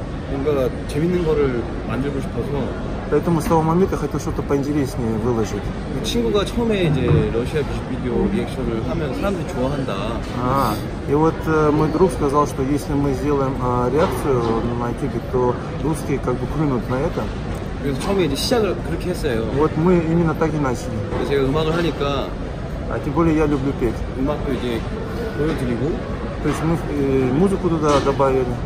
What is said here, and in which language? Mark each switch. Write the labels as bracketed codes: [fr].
[ko] 뭔가 재밌는 거를 만들고 싶어서 [ru] Поэтому с того момента я хотел что-то поинтереснее выложить. [ko] 그 친구가 처음에 이제 러시아 뮤직비디오 리액션을 하면 사람들이 좋아한다. [ru] И вот мой друг сказал, что если мы сделаем реакцию на YouTube, то русские как бы клюнут на это. [ko] 그래서 처음에 이제 시작을 그렇게 했어요. [ru] Вот мы именно так и начали. [ko] 그래서 제가 음악을 하니까 [ru] Тем более я люблю петь. [ko] 음악도 이제 보여드리고 [ru] То есть мы музыку туда добавили.